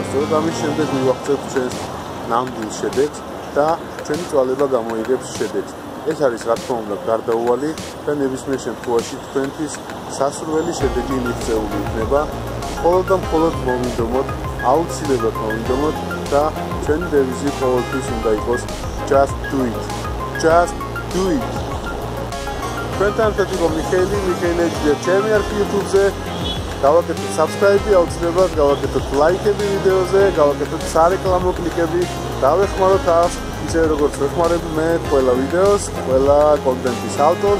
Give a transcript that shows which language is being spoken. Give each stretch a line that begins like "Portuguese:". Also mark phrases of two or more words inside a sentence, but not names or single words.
Georgian: სწორედ ამის შემდეგ მივაღწევთ ჩვენს ნამდვილ შედეგს და ჩვენი წვალება გამოიგებს შედეგს. ეს არის რა თქმა უნდა გარდაუვალი და ნებისმიერ შემთხვევაში თქვენთვის სასურველი შედეგი მიღწეული იქნება. მხოლოდ და მხოლოდ მოვინდომოთ, აუცილებლად მოვინდომოთ და ჩვენი დევიზი ყოველთვის უნდა იყოს
English: just do it. Just do it.
Georgian: თქვენთან ერთად იყო მიხეილი ეჯია ჩემი არქი YouTube-ზე. გავაკეთოთ subscribe-ი, აუცილებლად გავაკეთოთ ლაიქები ვიდეოზე, გავაკეთოთ სარეკლამო კლიკები, დავეხმაროთ ას ისე როგორც ვეხმარები მე ყველა ვიდეოს, ყველა კონტენტის ავტორს.